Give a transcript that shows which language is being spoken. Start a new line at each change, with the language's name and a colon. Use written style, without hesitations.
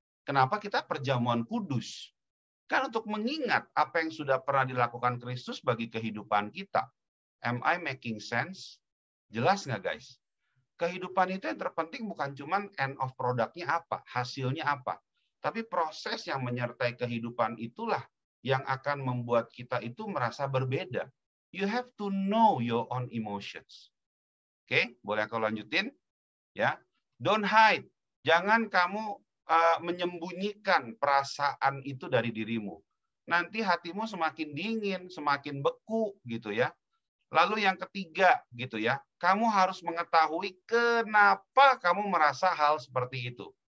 Indonesian: Kenapa kita perjamuan kudus? Kan untuk mengingat apa yang sudah pernah dilakukan Kristus bagi kehidupan kita.
English: Am I making sense?
Indonesian: Jelas nggak guys? Kehidupan itu yang terpenting bukan cuma
English: end of
Indonesian: produknya apa, hasilnya apa. Tapi proses yang menyertai kehidupan itulah yang akan membuat kita itu merasa berbeda.
English: You have to know your own emotions.
Indonesian: Oke, boleh aku lanjutin? Ya,
English: don't hide.
Indonesian: Jangan kamu menyembunyikan perasaan itu dari dirimu. Nanti hatimu semakin dingin, semakin beku gitu ya. Lalu yang ketiga gitu ya, kamu harus mengetahui kenapa kamu merasa hal seperti itu.